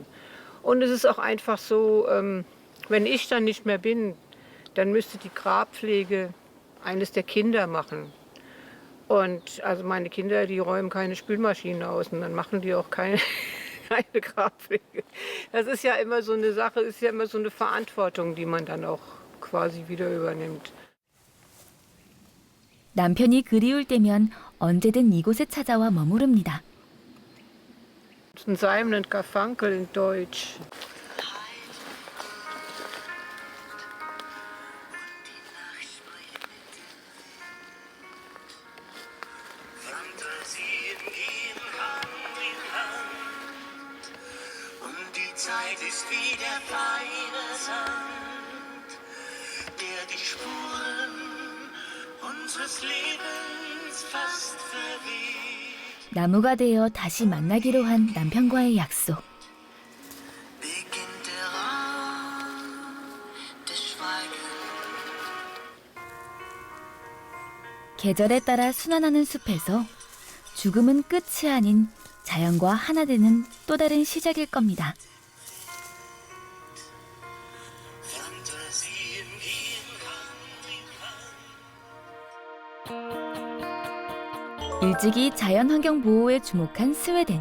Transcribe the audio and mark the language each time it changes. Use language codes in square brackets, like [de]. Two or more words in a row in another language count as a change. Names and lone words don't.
[de] Und es ist auch einfach so, wenn ich dann nicht mehr bin, dann müsste die Grabpflege eines der Kinder machen. Und also meine Kinder, die räumen keine Spülmaschine aus und dann machen die auch keine Grabpflege. Das ist ja immer so eine Sache, ist ja immer so eine Verantwortung, die man dann auch quasi wieder übernimmt. [ko] 남편이 그리울 때면 언제든 이곳에 찾아와 머무릅니다. [de] Ein Seimnen Karfunkel in Deutsch. Zeit ist wie der feine Sand, der die Spuren unseres Lebens fast verweht. [ko] 나무가 되어 다시 만나기로 한 남편과의 약속. [de] Beginnt der Raum des Schweigens. [ko] 계절에 따라 순환하는 숲에서 죽음은 끝이 아닌 자연과 하나 되는 또 다른 시작일 겁니다. 일찍이 자연환경 보호에 주목한 스웨덴.